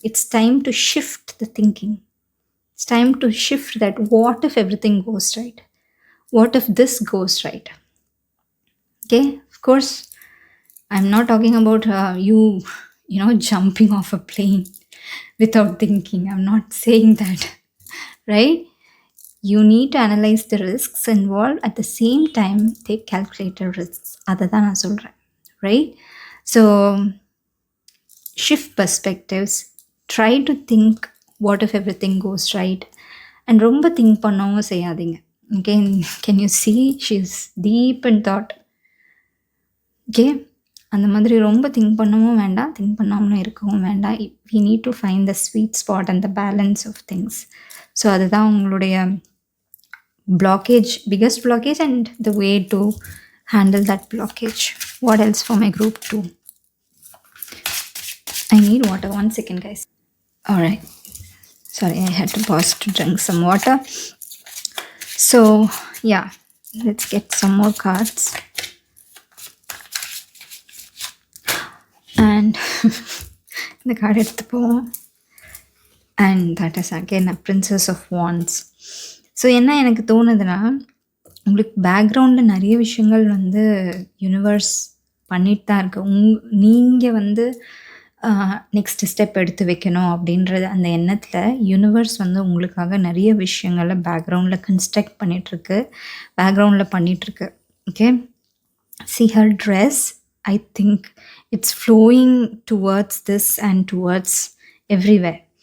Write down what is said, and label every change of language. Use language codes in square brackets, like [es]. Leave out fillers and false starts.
[en] It's time to shift the thinking. It's time to shift that what if everything goes right, what if this goes right. Okay, of course I am not talking about you jumping off a plane without thinking. I'm not saying that, right? You need to analyze the risks involved, at the same time take calculated risks. [ta] அதை தான் நான் சொல்கிறேன், right? [en] So shift perspectives, try to think what if everything goes right, and [ta] ரொம்ப think பண்ணவும் செய்யாதீங்க. [en] Okay, can you see she's deep in thought? [ta] Okay, அந்த மாதிரி ரொம்ப திங்க் பண்ணவும் வேண்டாம், திங்க் பண்ணாமலும் இருக்கவும் வேண்டாம். [en] we need to find the sweet spot and the balance of things. So [ta] அதுதான் உங்களுடைய [en] blockage, biggest blockage, and the way to handle that blockage. What else for my group 2? I need water. 1 second, guys. All right. Sorry, I had to pause to drink some water. So yeah, let's get some more cards. And [ta] இந்த card எடுத்துப்போம். [en] And that is again a princess of wands. [ta] So என்ன எனக்கு தோணுதுன்னா, உங்களுக்கு பேக்ரவுண்டில் நிறைய விஷயங்கள் வந்து யூனிவர்ஸ் பண்ணிட்டு தான் இருக்கு. நீங்கள் வந்து நெக்ஸ்ட் ஸ்டெப் எடுத்து வைக்கணும் அப்படின்றது அந்த எண்ணத்தில் யூனிவர்ஸ் வந்து உங்களுக்காக நிறைய விஷயங்களை பேக்ரவுண்டில் கன்ஸ்ட்ரக்ட் பண்ணிகிட்ருக்கு, பேக்ரவுண்டில் பண்ணிகிட்ருக்கு. [en] Okay, see her dress, I think it's flowing towards this and towards everywhere.